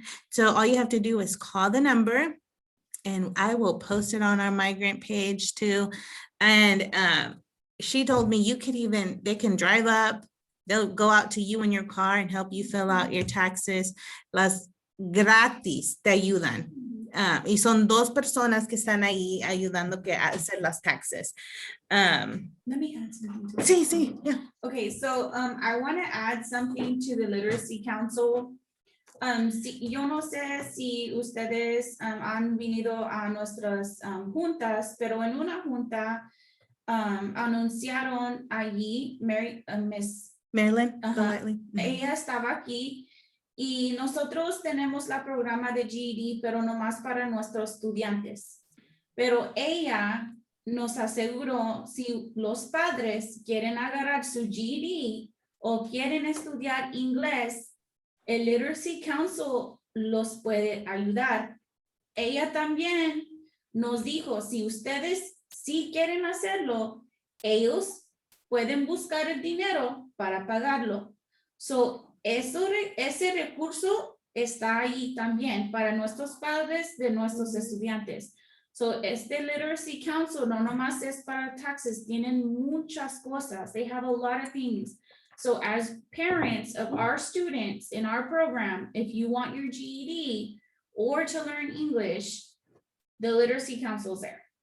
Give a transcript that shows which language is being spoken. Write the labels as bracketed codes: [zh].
[en] So all you have to do is call the number, and I will post it on our migrant page too. And she told me they can drive up, they'll go out to you in your car and help you fill out your taxes. [es] Gratis te ayudan. Y son 2 personas que están ahí ayudando a hacer las taxes. [en] Let me add something to that. [es] Sí, yeah. [en] Okay, so I want to add something to the Literacy Council. [es] Yo no sé si ustedes han venido a nuestras juntas, pero en una junta anunciaron allí Miss Marilyn, ella estaba aquí. Y nosotros tenemos la programa de GED, pero nomás para nuestros estudiantes. Pero ella nos aseguró, si los padres quieren agarrar su GED o quieren estudiar inglés, el Literacy Council los puede ayudar. Ella también nos dijo, si ustedes sí quieren hacerlo, ellos pueden buscar el dinero para pagarlo. So, ese recurso está ahí también para nuestros padres de nuestros estudiantes. So, este Literacy Council no nomás es para taxes, tienen muchas cosas. [en] They have a lot of things. So, as parents of our students in our program, if you want your GED or to learn English, the Literacy Council is there.